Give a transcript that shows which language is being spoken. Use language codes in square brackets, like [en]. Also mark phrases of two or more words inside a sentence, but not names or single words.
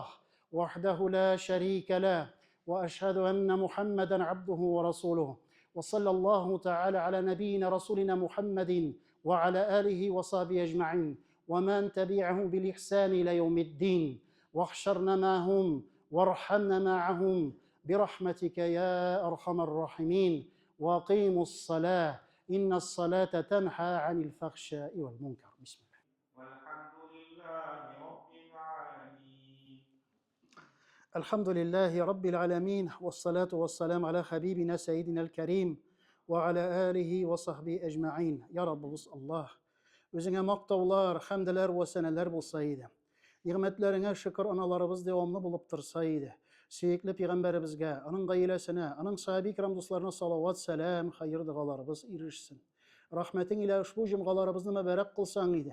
[ar] وحده لا شريك له وأشهد أن محمدا عبده ورسوله وصلى الله تعالى على نبينا رسولنا محمد وعلى آله وصحبه أجمعين ومن تبعه بالإحسان إلى يوم الدين واحشرنا معهم وارحمنا معهم برحمتك يا أرحم الراحمين وقيموا الصلاة إن الصلاة تنهى عن الفحشاء والمنكر. بسم الله. والحمد لله رب العالمين. الحمد لله رب العالمين والصلاة والسلام على حبيبنا سيدنا الكريم وعلى آله وصحبه أجمعين. يا رب الله [crh] özüne maktavlar, hamdler ve seneler bulsaydı. Nimetlerine şükür analarımız devamlı bulup tursaydı. Sürekli Peygamberimizge, onun gailesine, onun sahabi kiram dostlarına salavat, selam, hayır dualarımız erişsin. Rahmetin ile şu cümgalarımızı mübarek kılsan idi.